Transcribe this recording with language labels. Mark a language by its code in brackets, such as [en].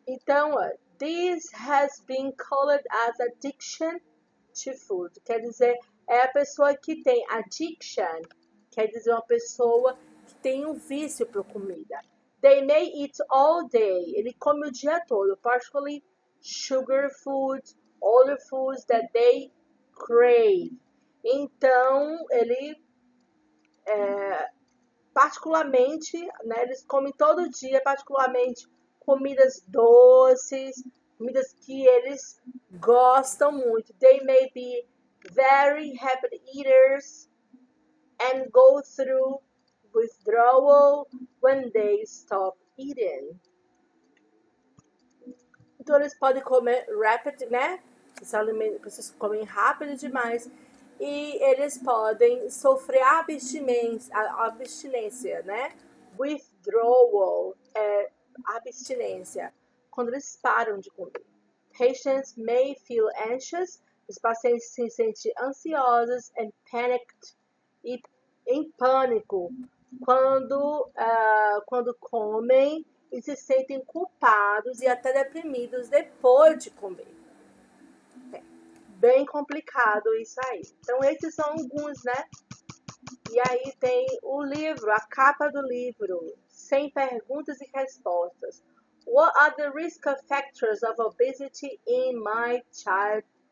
[en] Então, this has been called as addiction to food. [pt] Quer dizer, é a pessoa que tem addiction, quer dizer, uma pessoa que tem um vício por comida. [en] They may eat all day. [pt] Ele come o dia todo, [en] particularly sugar foods, all the foods that they crave. [pt] Então, ele particularmente, né, eles comem todo dia, particularmente comidas doces, comidas que eles gostam muito. [en] They may be very happy eaters and go through withdrawal when they stop eating. [pt] Então eles podem comer rapid, né? Pessoas comem rápido demais e eles podem sofrer abstinência, né? Withdrawal é abstinência, quando eles param de comer. [en] Patients may feel anxious, [pt] os pacientes se sentem ansiosos [en] and panicked, [pt] e em pânico, quando comem e se sentem culpados e até deprimidos depois de comer. É bem complicado isso aí. Então esses são alguns, né? E aí tem o livro, a capa do livro, sem perguntas e respostas. [en] What are the risk factors of obesity in my child?